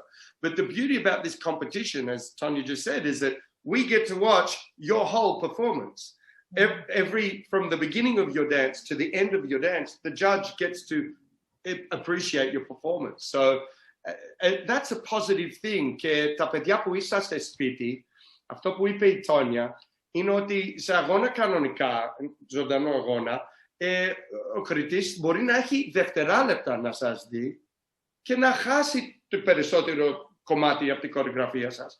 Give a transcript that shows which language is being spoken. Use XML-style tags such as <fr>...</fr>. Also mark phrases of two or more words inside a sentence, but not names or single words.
<en>But the beauty about this competition, as Tonia just said, is that we get to watch your whole performance. From the beginning of your dance to the end of your dance, the judge gets to appreciate your performance. So that's a positive thing.</en> <el>Και τα παιδιά που είσαστε σπίτι, αυτό που είπε η Tonia, είναι ότι σε αγώνα κανονικά, ζωντανό αγώνα, ο κριτής μπορεί να έχει δευτεράλεπτα να σας δει και να χάσει το περισσότερο κομμάτι από την κορεγραφία σας.</el>